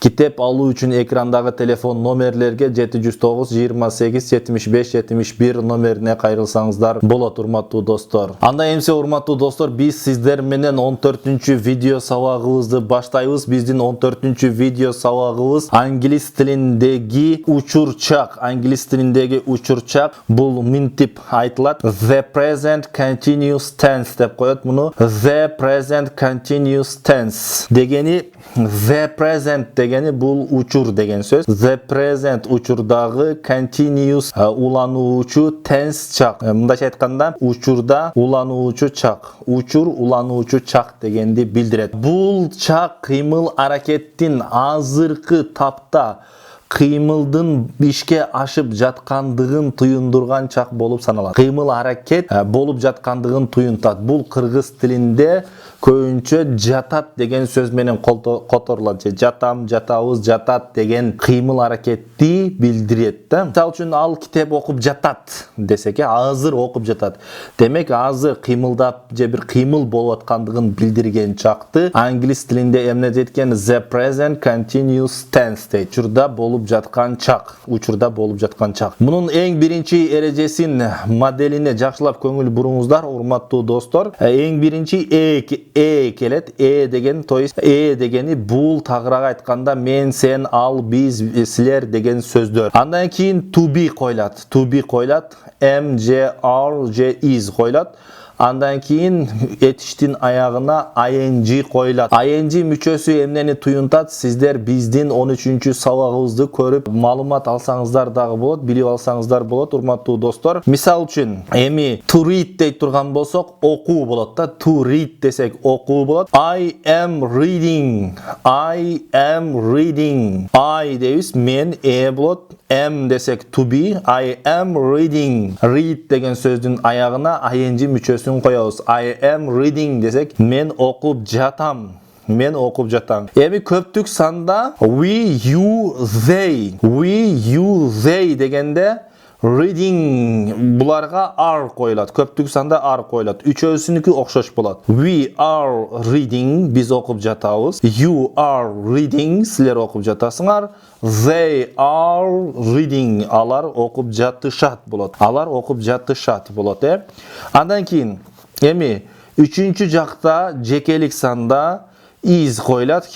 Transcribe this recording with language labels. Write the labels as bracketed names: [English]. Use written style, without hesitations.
[Kyrgyz] Китеп алуу үчүн экрандагы телефон номерлерге 709 28 75 71 номерине кайрылсаңыздар болот, урматтуу достор. Анда эмсе, урматтуу достор, биз сиздер менен 14-чү видео сабагыбызды баштайбыз. Биздин 14-чү видео сабагыбыз англис тилиндеги учурчак. Англис тилиндеги учурчак бул минтип айтылат. [English] The present continuous tense [Kyrgyz] деп коет муну. [English] The present continuous tense [Kyrgyz] дегени, the present дегени бул учур деген сөз. [English] The present учурдагы, continuous улануучу, tense чак. [Kyrgyz] Мындайча айтканда, учурда улануучу чак. Учур улануучу чак дегенди билдирет. Бул чак кыймыл аракеттин азыркы тапта кыймылдын ишке ашып жаткандыгын туюндурган чак болуп саналат. Кыймыл аракет болуп жаткандыгын туюнтат. Бул кыргыз тилинде көбүнчө жатат деген сөз менен которулат. Жатам, жатабыз, жатат деген кыймыл аракетти билдирет да. Мисалы үчүн ал китеп окуп жатат десек, азыр окуп жатат. Демек азыр кыймылдап же бир кыймыл болуп аткандыгын билдирген чакты англис тилинде эмне дейткен? [English] The present continuous tense дейт. [Kyrgyz] Учурда болуп жаткан чак. Учурда болуп жаткан чак. Мунун эң биринчи эрежесин, моделине жакшылап көңүл буруңуздар, урматтуу достор. Эң биринчи келет. Деген, то есть дегени бул, тагыраак айтканда мен, сен, ал, биз, силер деген сөздөр. Андан кийин to be койлат. To be койлат. Am, je, are, je, is койлат. Андан кийин этиштин аягына ing койлат. Ing мүчөсү эмнени туюнтат? Сиздер биздин 13-чү сабагыбызды көрүп маалымат алсаңыздар дагы болот, билип алсаңыздар болот, урматтуу достор. Мисал үчүн, эми to read дейт турган болсок, окуу болот да. To read десек окуу болот. [English] I am reading. I am reading. [Kyrgyz] I дейбиз, мен, болот. [English] Am десек to be. I am reading. [Kyrgyz] Read деген сөздүн аягына ing мүчөсүн коебуз. [English] I am reading [Kyrgyz] десек, мен окуп жатам. Мен окуп жатам. Эми көптүк санда we, you, they. [English] We, you, they дегенде reading буларга are коюлат. [Kyrgyz] Көптүк санда are коюлат. Үчөөсүнүкү окшош болот. [English] We are reading, [Kyrgyz] биз окуп жатабыз. [English] You are reading, [Kyrgyz] силер окуп жатасыңар. [English] They are reading, [Kyrgyz] алар окуп жатышат болот. Алар окуп жатышат болот, Андан кийин эми үчүнчү жакта жекелик санда is коюлат.